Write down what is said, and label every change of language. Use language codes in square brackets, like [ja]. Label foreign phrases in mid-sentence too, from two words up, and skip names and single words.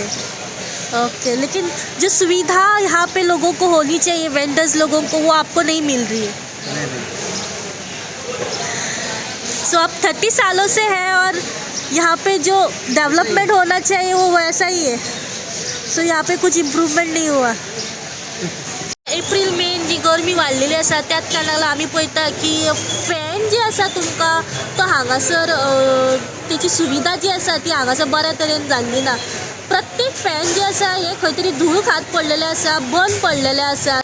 [hi] ओके, लेकिन जो सुविधा यहाँ पे लोगों को होनी चाहिए, वेंडर्स लोगों को, वो आपको नहीं मिल रही है? सो आप 30 सालों से हैं और यहाँ पे जो डेवलपमेंट होना चाहिए वो वैसा ही है। सो यहाँ पे कुछ इम्प्रूवमेंट नहीं हुआ। [kok] एप्रिल मे जी गरमी वाडलेली आसा, त्याच कारणाला आमी पळयता की फॅन जे आसा तुमकां तो हांगासर तेची सुविधा जी आसा ती हांगासर बऱ्या तरेन जाल्ली ना। प्रत्येक फॅन जे आसा हे खंय तरी धूळ खात पडलेले आसा, बंद पडलेले आसा।